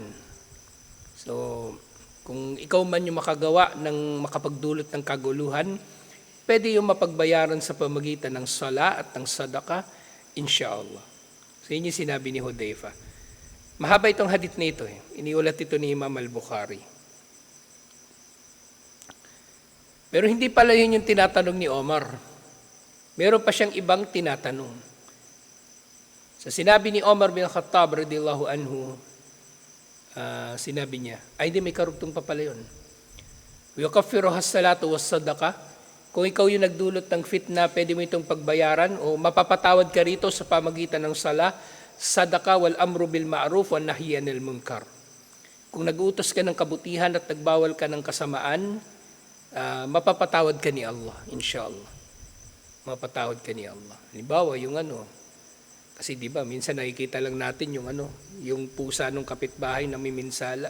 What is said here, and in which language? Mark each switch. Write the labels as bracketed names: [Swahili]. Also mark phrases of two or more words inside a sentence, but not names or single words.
[Filipino] So, kung ikaw man yung makagawa ng makapagdulot ng kaguluhan, pwede yung mapagbayaran sa pamagitan ng sala at ng sadaka, insyaAllah. So yun yung sinabi ni Hudayfa. Mahaba itong hadith na ito. Iniulat ito ni Imam al-Bukhari. Pero hindi pala yun yung tinatanong ni Omar. Meron pa siyang ibang tinatanong. So sinabi ni Omar bin Khattab [Arabic] رضي الله عنه, [Filipino] sinabi niya, ay di may karugtong pa pala yun. [Arabic] يكفرها الصلاة والصدقة. [Filipino] Kung ikaw yung nagdulot ng fitna, pwede mo itong pagbayaran o mapapatawad ka rito sa pamagitan ng sala, [Arabic] صدقة والأمر بالمعروف والنهي عن المنكر. [Filipino] Kung nag-utos ka ng kabutihan at nagbawal ka ng kasamaan, mapapatawad ka ni Allah, inshallah. Mapapatawad ka ni Allah. Halimbawa, yung kasi di ba minsan nakikita lang natin yung pusa ng kapitbahay na miminsala.